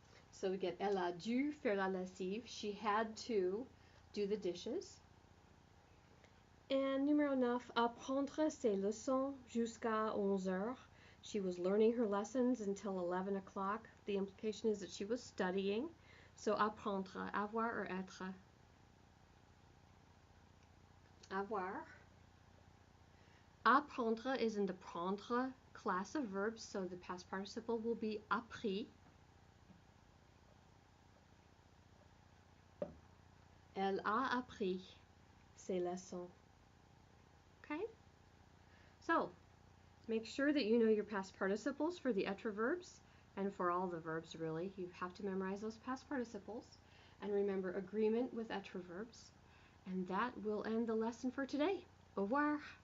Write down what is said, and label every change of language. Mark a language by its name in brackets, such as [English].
[English] So we get [French] elle a dû faire la lessive. [English] She had to do the dishes. [French] And numéro 9, apprendre ses leçons jusqu'à 11 heures. [English] She was learning her lessons until 11 o'clock. The implication is that she was studying. So apprendre, avoir or être? Avoir. Apprendre is in the prendre class of verbs, so the past participle will be appris. [French] Elle a appris ses leçons. [English] Okay? So, make sure that you know your past participles for the être verbs, and for all the verbs really. You have to memorize those past participles, and remember agreement with être verbs. And that will end the lesson for today. [French] Au revoir.